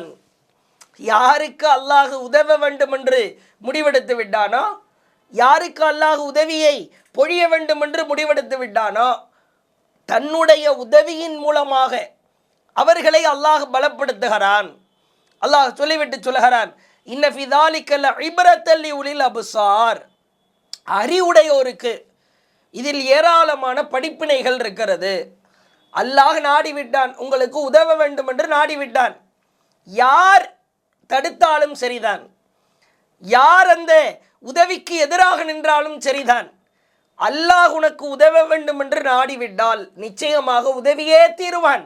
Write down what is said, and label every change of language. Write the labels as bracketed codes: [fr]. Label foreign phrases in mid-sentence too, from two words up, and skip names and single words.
[ta] யாருக்கு அல்லாஹ் உதவ வேண்டும் என்று முடிவெடுத்து விட்டானோ, யாருக்கு அல்லாஹ் உதவியை பொழிய வேண்டும் என்று முடிவெடுத்து விட்டானோ, தன்னுடைய உதவியின் மூலமாக அவர்களை அல்லாஹ் பலப்படுத்துகிறான். அல்லாஹ் சொல்லிவிட்டு சொல்லுகிறான், [ar] إن في ذلك لعبرة لأولي الأبصار, [ta] அறிவுடையோருக்கு இதில் ஏராளமான படிப்பினைகள் இருக்கிறது. அல்லாஹ் நாடிவிட்டான், உங்களுக்கு உதவ வேண்டும் என்று நாடிவிட்டான். யார் தடுத்தாலும் சரிதான், யார் அந்த உதவிக்கு எதிராக நின்றாலும் சரிதான், அல்லாஹ் உனக்கு உதவ வேண்டும் என்று நாடிவிட்டால் நிச்சயமாக உதவியே தீருவான்.